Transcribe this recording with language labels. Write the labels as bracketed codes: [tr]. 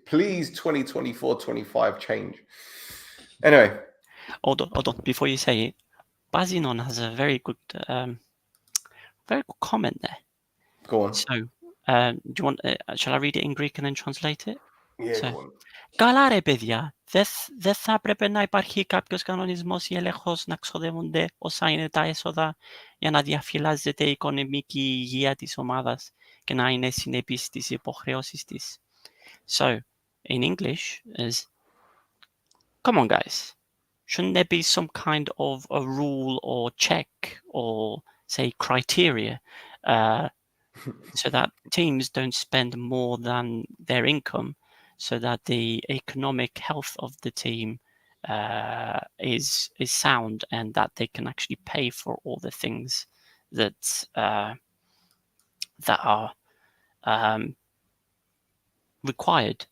[en] Please, 2024-25 change. Anyway, hold on. Before you say it, Bazinon has a very good comment there. Go on. So, do you want? Shall I read it in Greek and then translate it? Yeah, go on. [el] Καλά ρε παιδιά, δεν θα έπρεπε να υπάρχει κάποιος κανονισμός ή έλεγχος να ξοδεύονται όσα είναι τα έσοδα για να διαφυλάζεται η οικονομική υγεία της ομάδας και να είναι συνεπής στις υποχρεώσεις της. [en] So, in English is, come on guys, shouldn't there be some kind of a rule or check or say criteria so that teams don't spend more than their income, so that the economic health of the team is sound, and that they can actually pay for all the things that are required.